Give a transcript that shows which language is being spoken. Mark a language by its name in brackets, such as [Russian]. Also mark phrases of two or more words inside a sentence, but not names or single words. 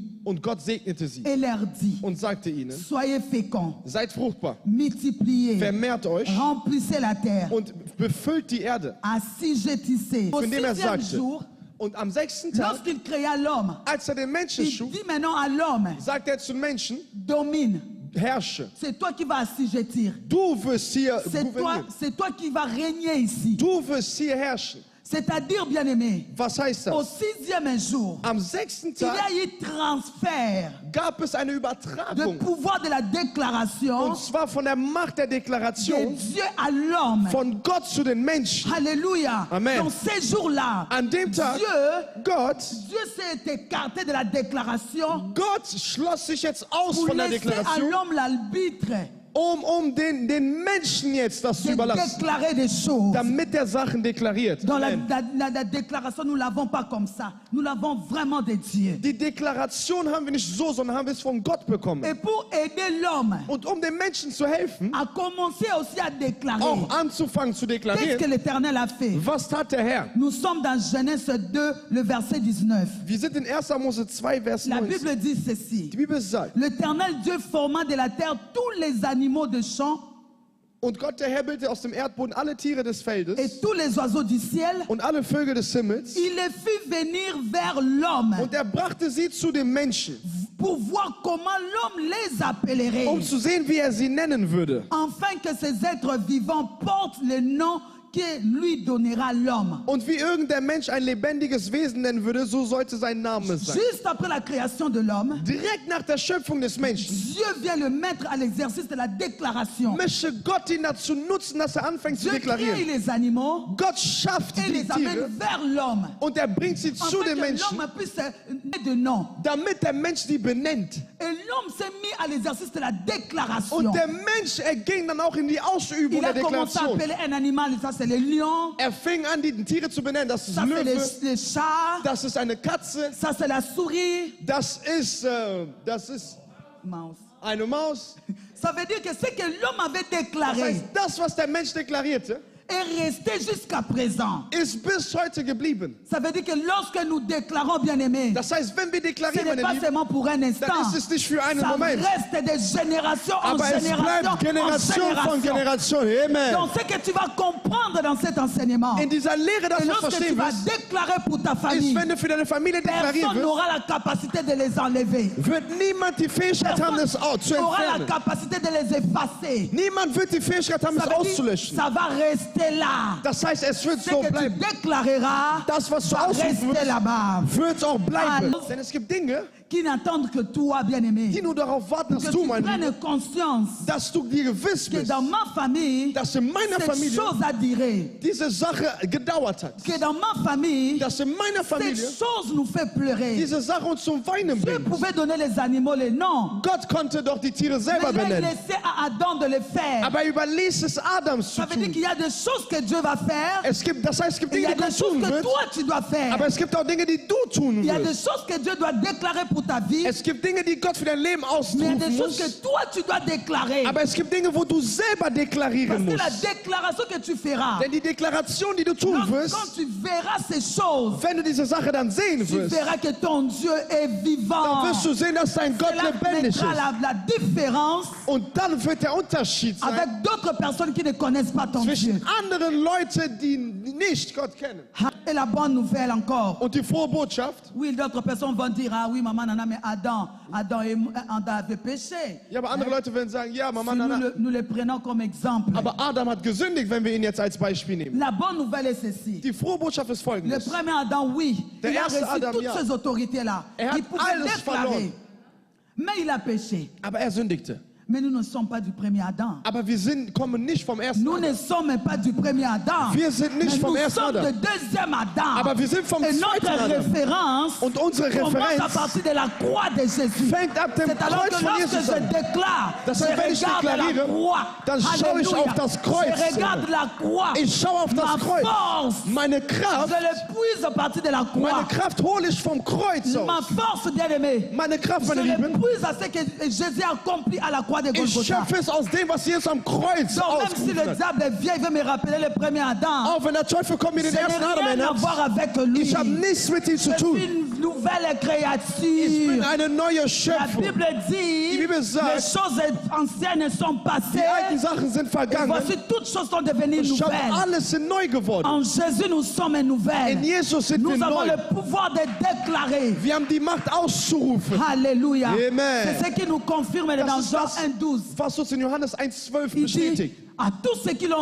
[German] Und Gott segnete sie [French] et leur dit, [German] und sagte ihnen, [French] soyez féconds, [German] seid fruchtbar, [French] multipliez, [German] vermehrt euch [French] remplissez la terre, [German] und befüllt die Erde. [French] assujettissez. Au [German] Von dem er [French] 6e [German] sagte, [French] jour, [German] und am 6. Tag, [French] lorsqu'il créa l'homme, [German] als er den Menschen [French] il [German] schuf, [French] dit maintenant à l'homme, [German] sagt er zum Menschen, [French] domine, [German] herrsche. [French] c'est toi qui vas assujettir, [German] Du wirst hier [French] c'est toi qui vas régner ici. [German] Du wirst hier herrschen. [French] C'est-à-dire, bien-aimé, [German] Was heißt [French] au [German] das? [French] 6e jour, [German] Am 6. [French] il y [German] Tag [French] a eu transfert [German] gab es eine [French] de [German] Übertragung. [French] pouvoir de la déclaration [German] Und zwar von der Macht der [French] de [German] Deklaration [French] Dieu à l'homme. [German] von Gott zu den Menschen. [French] Alléluia. [German] Amen. [French] Dans ces jours-là, [German] An dem Tag, [French] Dieu Dieu s'est écarté de la déclaration [German] schloss sich jetzt aus [French] pour [German] von der [French] laisser à [German] Deklaration, [French] l'homme l'arbitre [German] den Menschen jetzt das zu [French] de [German] überlassen, [French] déclarer des choses. [German] damit er Sachen deklariert. [French] Dans la, [German] Amen. [French] la déclaration, nous ne l'avons pas comme ça. Nous l'avons vraiment de Dieu. [German] Die Deklaration haben wir nicht so, sondern haben wir es von Gott bekommen. [French] Et pour aider l'homme [German] Und um den Menschen zu helfen, [French] à commencer aussi à déclarer, [German] auch anzufangen zu [French] qu'est-ce que [German] deklarieren, [French] l'Éternel a fait? [German] was tat der Herr? [French] Nous sommes dans Genèse 2, le verset 19. [German] Wir sind in 1. Mose 2, Vers [French] La 9. Bible dit ceci. [German] Die Bibel sagt, [French] L'Éternel Dieu forma de la terre tous les animaux de champ [German] und Gott, der Herr, bildete aus dem Erdboden alle Tiere des Feldes [French] et tous les oiseaux du ciel. [German] und alle Vögel des Himmels. [French] Il les fit venir vers l'homme [German] Und er brachte sie zu dem Menschen, [French] pour voir comment l'homme les appellerait, [German] zu sehen, wie er sie nennen würde. [French] afin que ces êtres vivants portent le nom que lui donnera l'homme. [German] Und wie irgendein Mensch ein lebendiges Wesen nennen würde, so sollte sein Name sein. [French] Juste après la création de l'homme, [German] Direkt nach der Schöpfung des Menschen [French] Dieu vient le mettre à l'exercice de la déclaration. [German] möchte Gott ihn dazu nutzen, dass er anfängt zu [French] Dieu crée [German] deklarieren. [French] les animaux [German] Gott schafft [French] et [German] die [French] les [German] Tiere [French] amène vers l'homme, [German] und er bringt sie zu [French] afin [German] den [French] que [German] Menschen, [French] l'homme puisse donner de nom. [German] damit der Mensch die benennt. [French] Et l'homme s'est mis à l'exercice de la déclaration. [German] Und der Mensch, er ging dann auch in die Ausübung [French] Il a [German] der [French] commencé à [German] Deklaration. [French] appeler un animal, ça c'est le lion, [German] Er fing an, die Tiere zu benennen. Das ist [French] ça c'est [German] Löwe, [French] le chat, [German] das ist eine Katze, [French] ça c'est la souris. [German] das ist Mouse. eine Maus. [French] Ça veut dire que ce que l'homme avait [German] Das [French] déclaré [German] heißt, das, was der Mensch deklarierte, [French] est resté jusqu'à présent. [German] ist bis heute geblieben. [French] Ça veut dire que lorsque nous déclarons, bien aimé, [German] Das heißt, wenn wir [French] ce [German] deklarieren, [French] n'est [German] meine [French] pas [German] Lieben, [French] seulement pour un instant. [German] dann ist es nicht für einen [French] Ça [German] Moment. [French] reste de génération en [German] Aber es [French] génération [German] bleibt Generation [French] en [German] von [French] génération. [German] Generation. Amen. [French] Donc ce que tu vas comprendre dans cet enseignement, [German] In dieser Lehre, das [French] et [German] du [French] lorsque tu [German] verstehen [French] vas [German] wirst, [French] déclarer pour ta [German] ist, [French] famille, [German] wenn du für deine Familie deklarieren [French] personne [German] wirst, [French] n'aura la capacité de les enlever. [German] wird niemand die Fähigkeit haben, das zu [French] Personne n'aura la [German] entfernen. [French] capacité de les effacer. [German] Niemand wird die Fähigkeit haben, [French] Ça [German] es [French] veut dire, [German] auszulöschen. [French] ça va rester là. [German] Das heißt, es wird [French] Ce [German] so [French] que tu [German] bleiben. [French] déclareras [German] Das, was du [French] va [German] ausrufen [French] rester [German] wirst, [French] là-bas. [German] wird auch bleiben. Ah. Denn es gibt Dinge, [French] Qui n'attendent que toi, bien-aimé, [German] die nur darauf warten, [French] que [German] dass [French] tu [German] du, mein Lieber, [French] prennes conscience [German] dass du dir gewiss [French] que [German] bist, [French] dans ma famille, [German] dass in meiner [French] cette [German] Familie [French] chose a duré. [German] diese Sache gedauert hat. [French] Que dans ma famille, [German] Dass in meiner Familie [French] cette chose nous fait pleurer. [German] diese Sache uns zum Weinen [French] Dieu [German] bringt. [French] pouvait donner les animaux les noms. [German] Gott konnte doch die Tiere [French] Mais [German] selber [French] il a [German] benennen. [French] laissé à Adam de le faire. [German] Aber er überließ es Adams zu [French] Ça veut dire [German] tun. [French] qu'il y a des choses choses que Dieu va faire. [German] Das heißt, es gibt [French] Et il y [German] Dinge, [French] a [German] die [French] des [German] Gott [French] choses [German] tun [French] que [German] wird. [French] toi tu dois faire. [German] Aber es gibt auch Dinge, die du tun [French] Il y a des [German] wirst. [French] choses que Dieu doit déclarer pour ta vie. [German] Es gibt Dinge, die Gott für dein Leben [French] Mais il y a [German] ausrufen [French] des choses que [German] muss. [French] toi tu dois déclarer. [German] Aber es gibt Dinge, wo du selber [French] Parce [German] deklarieren [French] que la [German] musst. [French] déclaration que tu feras, [German] Denn die Deklaration, die du tun [French] quand [German] wirst, [French] tu verras ces choses, [German] wenn du diese Sache dann sehen [French] tu [German] wirst, [French] verras que ton Dieu est [German] dann [French] vivant. [German] wirst du sehen, dass dein Gott [French] Cela [German] lebendig ist. [French] mettra la différence [German] Und dann wird der Unterschied sein [French] avec d'autres personnes qui ne connaissent pas ton Dieu. [German] zwischen anderen Leuten, die nicht Gott kennen. [French] Et la bonne nouvelle encore. [German] Und die frohe Botschaft, [French] Oui, d'autres personnes vont dire, ah oui, maman, nana, mais Adam avait péché. [German] ja, aber andere Leute werden sagen, ja, Mama, [French] Si [German] na, na. [French] nous le prenons comme exemple. [German] Aber Adam hat gesündigt, wenn wir ihn jetzt als Beispiel nehmen. [French] La bonne nouvelle est ceci. [German] Die frohe Botschaft ist [French] Le [German] folgendes. [French] premier Adam, oui, [German] Der [French] il a [German] erste [French] reçu [German] Adam, [French] toutes [German] ja. [French] ces autorités-là. [German] Er hat [French] Il pouvait [German] alles [French] déclarer. [German] verloren. [French] Mais il a péché. [German] Aber er sündigte. [French] Mais nous ne sommes pas du premier Adam. [German] Aber wir kommen nicht vom ersten [French] Nous [German] Adam. [French] ne sommes pas du premier Adam. [German] Wir sind nicht [French] Mais [German] vom [French] nous [German] ersten [French] sommes [German] Adam. [French] du deuxième Adam. [German] Aber wir sind vom [French] Et [German] zweiten [French] notre [German] Adam. [French] référence [German] Und unsere [French] commence à [German] Referenz [French] partir de la croix de Jésus. [German] fängt ab dem [French] C'est alors [German] Kreuz [French] que [German] von [French] lorsque [German] Jesus [French] je [German] an. [French] déclare, [German] Das [French] je [German] heißt, wenn ich [French] regarde la [German] deklariere, [French] croix. [German] dann schaue ich [French] Alléluia. [German] auf das Kreuz. [French] Je regarde la croix. [German] Ich schaue auf das [French] Ma [German] Kreuz. [French] force, [German] Meine Kraft, [French] je le puise à partir de la [German] meine [French] croix. [German] Kraft hole ich vom Kreuz [French] Ma [German] aus. [French] force, bien-aimé, [German] Meine Kraft, [French] je [German] meine [French] le [German] Lieben, [French] puise à ce que Jésus a accompli à la croix de [German] ich [French] Golgotha. [German] schöpfe es aus dem, was Jesus am Kreuz [French] Donc même si [German] ausgerufen [French] le [German] hat. [French] diable vient, il veut me rappeler le premier Adam. [German] Auch wenn der Teufel kommt, mir [French] Je [German] den [French] n'ai [German] ersten Adam [French] rien à [German] erinnert, [French] voir avec lui. [German] ich habe nichts mit ihm zu [French] Je [German] tun. [French] suis une nouvelle [German] Ich bin [French] créature. [German] eine neue [French] La [German] Schöpfung. [French] Bible dit, [German] Die Bibel sagt, [French] les choses anciennes sont [German] Die alten [French] passées. [German] Sachen sind [French] Et [German] vergangen. [French] voici, toutes choses sont devenues [German] Schau, [French] nouvelles. [German] alles sind neu geworden. [French] En Jésus, nous sommes [German] In [French] nouvelles. [German] Jesus sind [French] Nous [German] wir [French] avons [German] neu. [French] le pouvoir de déclarer. [German] Wir haben die Macht auszurufen. [French] Alléluia. [German] Amen. [French] C'est ce qui nous confirme [German] Das [French] dans [German] ist [French] Jean [German] das, [French] 1,12. [German] was uns in Johannes 1,12 [French] Il dit [German] bestätigt. [French] à tous ceux qui l'ont